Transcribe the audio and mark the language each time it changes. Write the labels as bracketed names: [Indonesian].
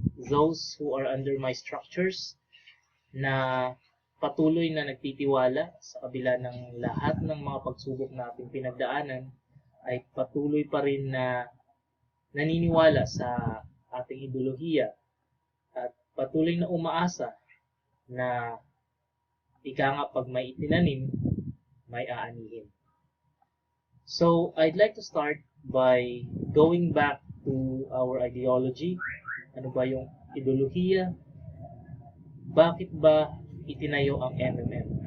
[English] those who are under my structures, [Filipino] na patuloy na nagtitiwala sa kabila ng lahat ng mga pagsubok na ating pinagdaanan, ay patuloy pa rin na naniniwala sa ating ideolohiya at patuloy na umaasa na ika nga pag may itinanim, may aanihin. [English] So, I'd like to start by going back to our ideology. [Filipino] Ano ba yung ideolohiya? Bakit ba itinayo ang MMM?